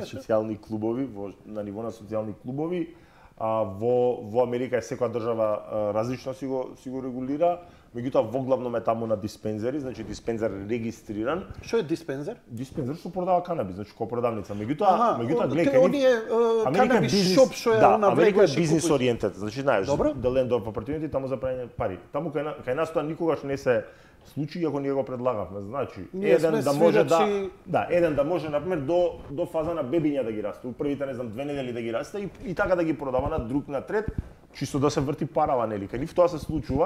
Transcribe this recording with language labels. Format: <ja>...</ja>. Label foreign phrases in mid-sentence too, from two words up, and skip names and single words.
<mk>на социјални клубови, на ниво на социјални клубови. Во Америка е секоја држава различно си го регулира, меѓутоа во главном е таму на диспензери, значи диспензер регистриран. Што е диспензер? Диспензер што продава канабис, значи кој продавница. Меѓутоа гледај, оние канабис шоп што е на Америка е влегаш и бизнис купиш. ориентед. Значи знаеш, Добро.</mk> <en>the land of opportunity,</en> <mk>таму за праќање пари. Таму кај нас тоа никогаш не се случи, ако ние го предлагавме. Значи, Ние сме еден да може например до фаза на бебиња да ги расте. У првите, не знам, 2 недели да ги расте и така да ги продава на друг, на трет, чисто да се врти парава, нели? Кај нив тоа се случува.</mk>